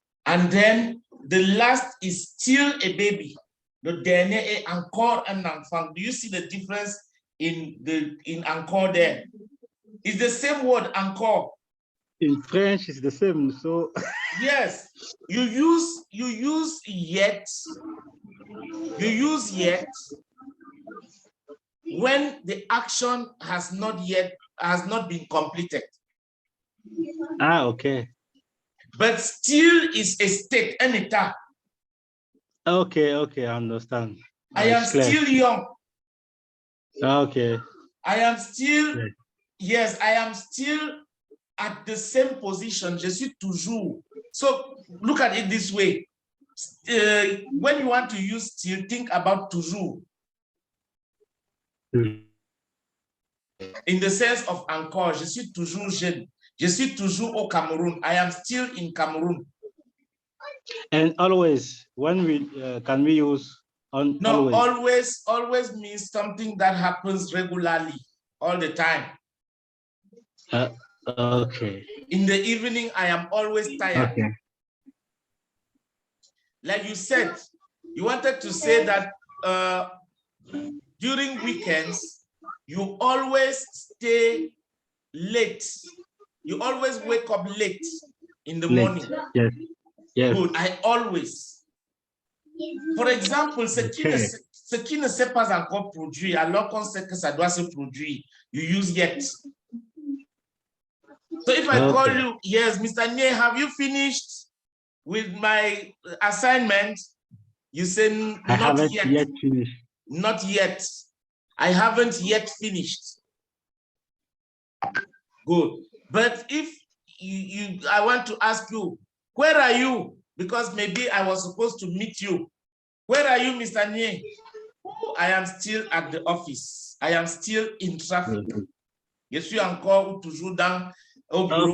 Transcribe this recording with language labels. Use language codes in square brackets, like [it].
[en] And then the last is still a baby. [fr] Le dernier est encore un enfant. [en] Do you see the difference in encore there? It's the same word, encore. In French, it's the same. So yes, you use yet. You use yet when the action has not been completed. Ah, okay. But still is a state, an état. Okay, okay, I understand. I am still young. Okay. I am still, yes, I am still at the same position. [fr] Je suis toujours. [en] So look at it this way. When you want to use still, think about toujours. In the sense of encore, [fr] je suis toujours jeune. Je suis toujours au Cameroon. [en] I am still in Cameroon. And always, when we can we use on? No, always means something that happens regularly, all the time. Okay. In the evening, I am always tired. Okay. Like you said, you wanted to say that during weekends, you always stay late. You always wake up late in the morning. Yes. Yes. Good. I always. For example, [fr] ce qui ne s'est pas encore produit, alors qu'on sait que ça doit se produire, [en] you use yet. So if I call you, yes, Mr. Niee, have you finished with my assignment? You say, not yet. Not yet. I haven't yet finished. Good. But if I want to ask you, where are you? Because maybe I was supposed to meet you. Where are you, Mr. Niee? Oh, I am still at the office. I am still in traffic. [fr] Je suis encore toujours au bureau.